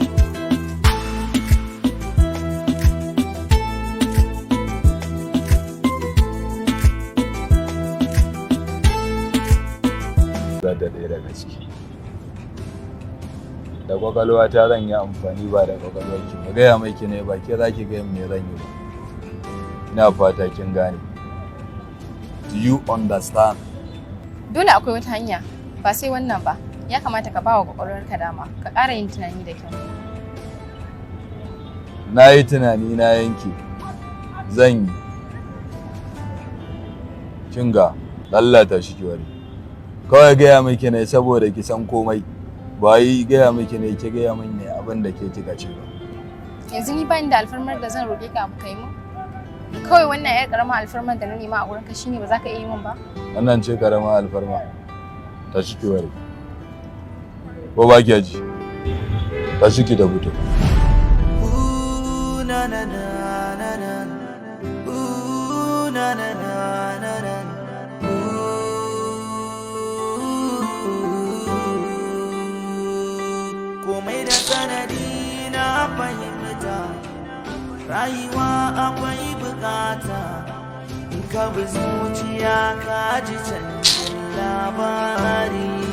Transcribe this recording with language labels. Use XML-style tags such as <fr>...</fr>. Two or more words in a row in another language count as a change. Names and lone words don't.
<ha>Da ɗaya daga ciki da kwakwalwa ta zan yi amfani ba da kwakwalwar ki mu gaya mai ki ne ba ke za ki gaya me zan yi ba. Ina fata kin gane.</ha> <en>Do you understand?</en> <ha>Dole akwai wata hanya ba sai wannan ba. Ya kamata ka ba wa kwakwalwarka dama ka ƙara yin tunani da kyau. Na yi tunani na yanke zan yi. Kin ga lallata shi ki wari. Kawai gaya miki ne saboda ki san komai. Ba yi gaya miki ne ki gaya min ne abin da ke kika ce ba. Yanzu ni bani da alfarmar da zan roƙe ka abu kai mu. Kawai wannan yar karamar alfarmar da na nema a gurin ka shine ba za ka iya yi min ba. Wannan ce karamar alfarma. Ta shi ki wari. Ko ba ki ji? Ta shi ki da buto. Na na na na na. Na na na na na. Komai da sanadi na fahimta, rayuwa akwai bukata, in ka bi zuciya ka ji canjin labari.</ha>